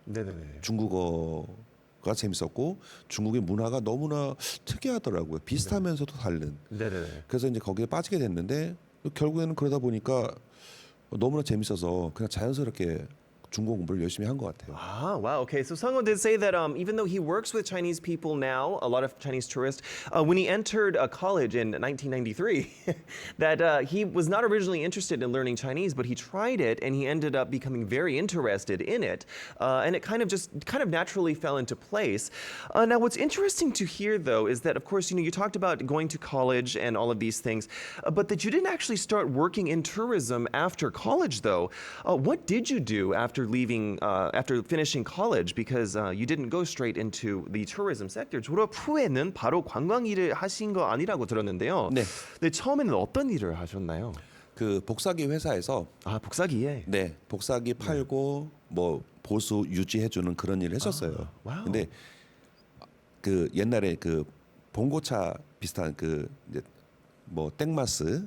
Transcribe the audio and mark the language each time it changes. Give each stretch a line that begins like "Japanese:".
Korean: 네네네. 중국어가 재밌었고 중국의 문화가 너무나 특이하더라고요. 비슷하면서도 다른. 네네네. 그래서 이제 거기에 빠지게 됐는데 결국에는 그러다 보니까 너무나 재밌어서 그냥 자연스럽게 중국어 공부를 열심히 한 것 같아요.
English: Ah, wow. Okay, so Sungho did say that even though he works with Chinese people now, a lot of Chinese tourists, when he entered college in 1993, that he was not originally interested in learning Chinese, but he tried it and he ended up becoming very interested in it, and it kind of naturally fell into place. Now, what's interesting to hear though is that, of course, you talked about going to college and all of these things, but that you didn't actually start working in tourism after college, though. What did you do after finishing college, because you didn't go straight into the tourism sector?
Korean: 졸업 후에는 바로 관광 일을 하신 거 아니라고 들었는데요. 네. 근데 처음에는 어떤 일을 하셨나요? 그 복사기 회사에서 아, 복사기에. 네 복사기 팔고 뭐 보수 유지해주는 그런 일을 했었어요. 와우. 근데 그 옛날에 그 봉고차 비슷한 그 이제 뭐 땡마스